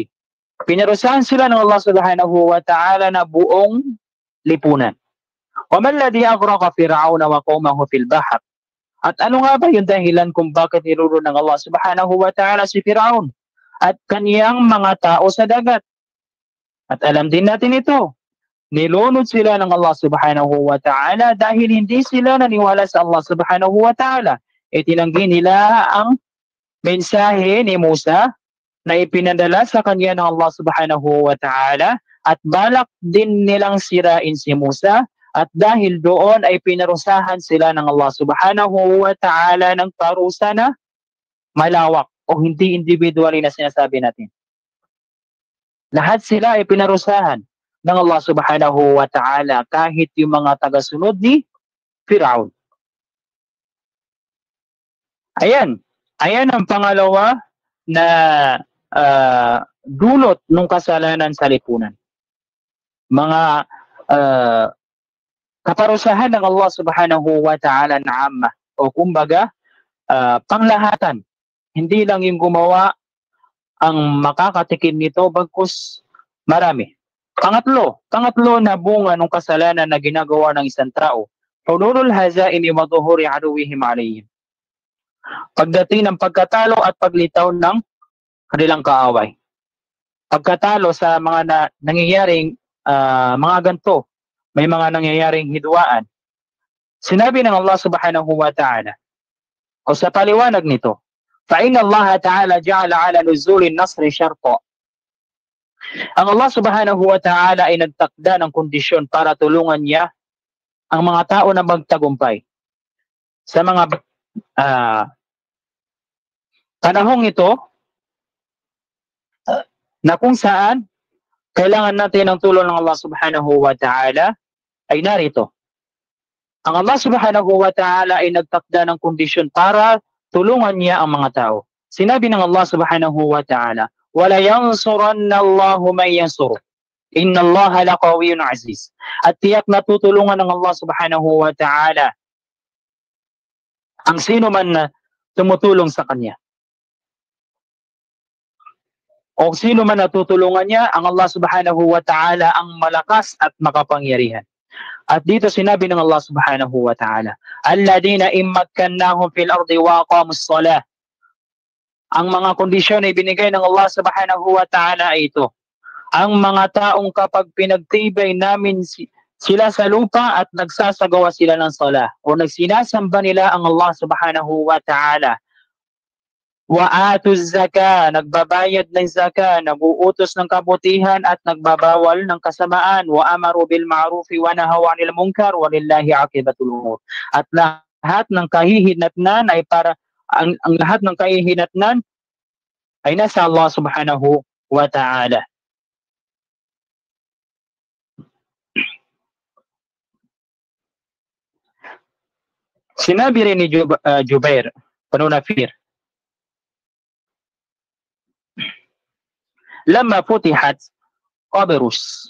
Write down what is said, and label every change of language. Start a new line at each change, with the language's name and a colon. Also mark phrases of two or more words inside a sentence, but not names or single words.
Filipino: Pinarusahan sila ng Allah
Arabic: سبحانه وتعالى
Filipino: na buong lipunan.
Arabic: وَمَا الَّذِي أَغْرَقَ فِرْعَوْنَ وَقَوْمَهُ فِي الْبَحْرِ.
Filipino: At ano nga ba yung dahilan kung bakit nilulod ng Allah
Arabic: سبحانه وتعالى
Filipino: si Firaun at kaniyang mga tao sa dagat? At alam din natin ito, nilunod sila ng Allah
Arabic: سبحانه وتعالى
Filipino: dahil hindi sila naniwala sa Allah
Arabic: سبحانه وتعالى.
Filipino: itinanggi nila ang mensahe ni Musa na ipinadala sa kanya ng Allah
Arabic: سبحانه وتعالى
Filipino: at balak din nilang sirain si Musa at dahil doon ay pinarusahan sila ng Allah
Arabic: سبحانه وتعالى
Filipino: ng parusa na malawak o hindi individually na sinasabi natin. Lahat sila ay pinarusahan ng Allah
Arabic: سبحانه وتعالى
Filipino: kahit yung mga tagasunod ni Fir'aun. Ayan ang pangalawa na dulot ng kasalanan sa lipunan. Mga kaparusahan ng Allah
Arabic: سبحانه وتعالى
Filipino: na amma o kumbaga panglahatan. Hindi lang yung gumawa ang makakatikim nito bagkus marami. Pangatlo na bunga ng kasalanan na ginagawa ng isang tao.
Arabic: حلول الهزائم وظهور عدوهم عليهم.
Filipino: Pagdating ng pagkatalo at paglitaw ng kanilang kaaway. Pagkatalo sa mga nangyayaring mga ganto, may mga nangyayaring hidwaan. Sinabi ng Allah
Arabic: سبحانه وتعالى,
Filipino: o sa paliwanag nito,
Arabic: فَإِنَّ اللَّهَ تَعَالَى جَعَلَ عَلَى نُزُولِ النَّصْرِ شَرْطًا.
Filipino: Ang Allah
Arabic: سبحانه وتعالى
Filipino: ay nagtakda ng kondisyon para tulungan niya ang mga tao na magtagumpay. Sa mga panahong ito, na kung saan kailangan natin ng tulong ng Allah
Arabic: سبحانه وتعالى
Filipino: ay narito. Ang Allah
Arabic: سبحانه وتعالى
Filipino: ay nagtakda ng kondisyon para tulungan niya ang mga tao. Sinabi ng Allah
Arabic: سبحانه وتعالى, وَلَا يَنْصُرَنَّ اللَّهُ مَنْ يَنْصُرُهُ إِنَّ اللَّهَ لَقَوِيٌّ عَزِيزٌ.
Filipino: At tiyak na tutulungan ng Allah
Arabic: سبحانه وتعالى
Filipino: ang sino man na tumutulong sa kanya. O sino man natutulungan niya, ang Allah
Arabic: سبحانه وتعالى
Filipino: ang malakas at makapangyarihan. At dito sinabi ng Allah
Arabic: سبحانه وتعالى, الذين إن مكناهم في الأرض وأقاموا الصلاة.
Filipino: Ang mga kondisyon ay binigay ng Allah
Arabic: سبحانه وتعالى
Filipino: ay ito. Ang mga taong kapag pinagtibay namin sila sa lupa at nagsasagawa sila ng salah o nagsinasamba nila ang Allah
Arabic: سبحانه وتعالى. وآتوا الزكاة,
Filipino: nagbabayad ng zaka, naguutos ng kabutihan at nagbabawal ng kasamaan.
Arabic: وأمروا بالمعروف ونهوا عن المنكر ولله عاقبة الأمور.
Filipino: At lahat ng kahihinatnan ay para ang lahat ng kahihinatnan ay nasa Allah
Arabic: سبحانه وتعالى.
Filipino: Sinabi rin ni Jubair Panunafir,
Arabic: لما فتحت قبرص.